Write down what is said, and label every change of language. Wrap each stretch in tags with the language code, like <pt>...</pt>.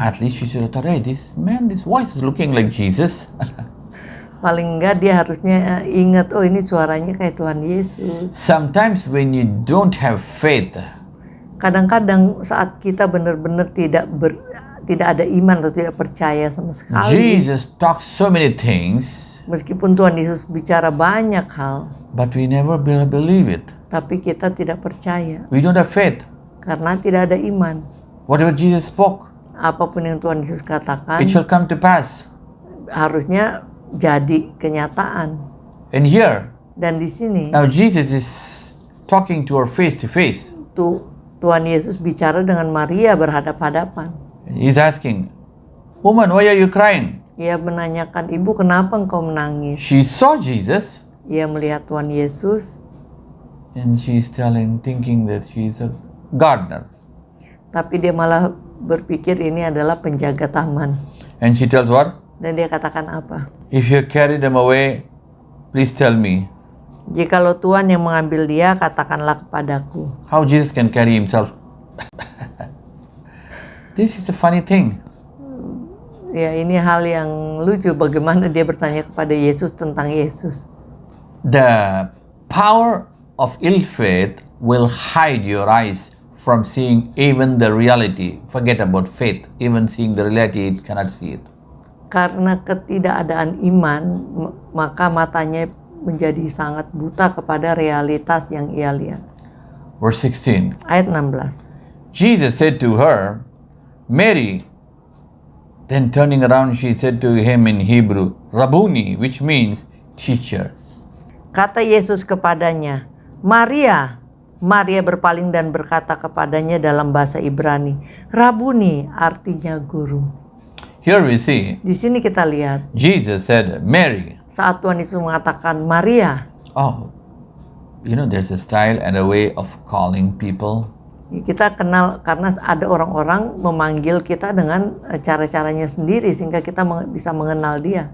<en>At least she should have thought, hey, this man, this voice is looking like Jesus.</en> <id>Paling enggak dia harusnya ingat, oh ini suaranya kayak Tuhan Yesus.</id> <en>Sometimes when you don't have faith,</en> <id>Kadang-kadang saat kita benar-benar tidak ada iman atau tidak percaya sama sekali,</id> <en>Jesus talks so many things,</en> <id>meskipun Tuhan Yesus bicara banyak hal,</id> <en>but we never believe it.</en> <id>tapi kita tidak percaya</id> <en>We don't have faith.</en> <id>karena tidak ada iman.</id> <en>Whatever Jesus spoke,</en> <id>Apapun yang Tuhan Yesus katakan</id> <en>it shall come to pass.</en> <id>harusnya jadi kenyataan.</id> <en>And here,</en> <id>Dan di sini</id> <en>now Jesus is talking to her face to face.</en> <id>Tuhan Yesus bicara dengan Maria berhadap-hadapan.</id> <en>He's asking, "Woman, why are you crying?"</en> <id>Ia menanyakan, "Ibu, kenapa engkau menangis?"</id> <en>She saw Jesus,</en> <id>Ia melihat Tuhan Yesus,</id> <en>and she's thinking that she's a gardener.</en> <id>tapi dia malah berpikir ini adalah penjaga taman.</id> <en>And she tells what?</en> <id>Dan dia katakan apa?</id> <en>If you carry them away, please tell me.</en> <id>"Jikalau Tuhan yang mengambil dia, katakanlah kepadaku."</id> <en>How Jesus can carry himself? This is a funny thing.</en> <id>Ya, ini hal yang lucu bagaimana dia bertanya kepada Yesus tentang Yesus.</id> <en>The power of ill faith will hide your eyes from seeing even the reality. Forget about faith. Even seeing the reality, it cannot see it.</en> <id>Karena ketidakadaan iman, maka matanya menjadi sangat buta kepada realitas yang ia lihat.</id> <en>Verse 16.</en> <id>Ayat 16.</id> <en>Jesus said to her, "Mary." Then turning around, she said to him in Hebrew, "Rabboni," which means teacher.</en> <id>Kata Yesus kepadanya, "Maria." Maria berpaling dan berkata kepadanya dalam bahasa Ibrani, "Rabuni," artinya guru.</id> <en>Here we see,</en> <id>Di sini kita lihat</id> <en>Jesus said, "Mary."</en> <id>saat Tuhan Yesus mengatakan Maria.</id> <en>Oh, you know, there's a style and a way of calling people.</en> <id>Kita kenal karena ada orang-orang memanggil kita dengan cara-caranya sendiri sehingga kita bisa mengenal dia.</id>